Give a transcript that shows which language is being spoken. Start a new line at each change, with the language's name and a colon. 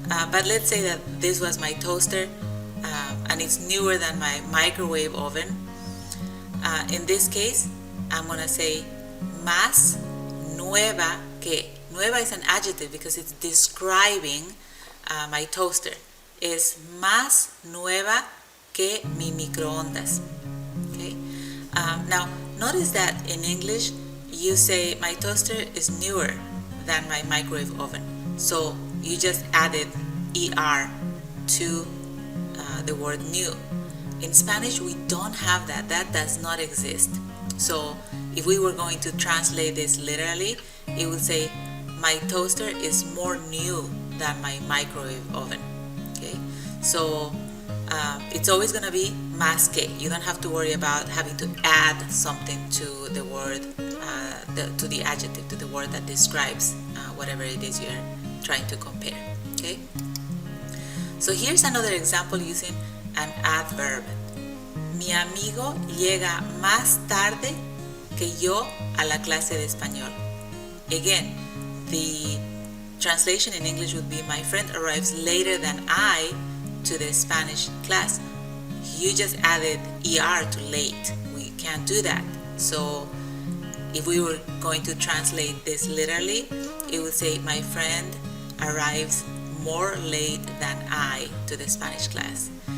English: But let's say that this was my toaster, and it's newer than my microwave oven. In this case, I'm going to say
Spanish: más nueva que.
English: Nueva is an adjective because it's describing my toaster.
Spanish: Es más nueva que mi microondas.
English: Okay. Now, notice that in English, you say my toaster is newer than my microwave oven. So you just added er to the word new. In Spanish, we don't have that. That does not exist. So if we were going to translate this literally, it would say my toaster is more new than my microwave oven. Okay, so it's always going to be más que. You don't have to worry about having to add something to the word, to the adjective, to the word that describes whatever it is you're trying to compare. Okay, so here's another example using an adverb.
Spanish: Mi amigo llega más tarde que yo a la clase de español.
English: Again, the translation in English would be my friend arrives later than I to the Spanish class. You just added er to late. We can't do that. So if we were going to translate this literally, it would say my friend arrives more late than I to the Spanish class.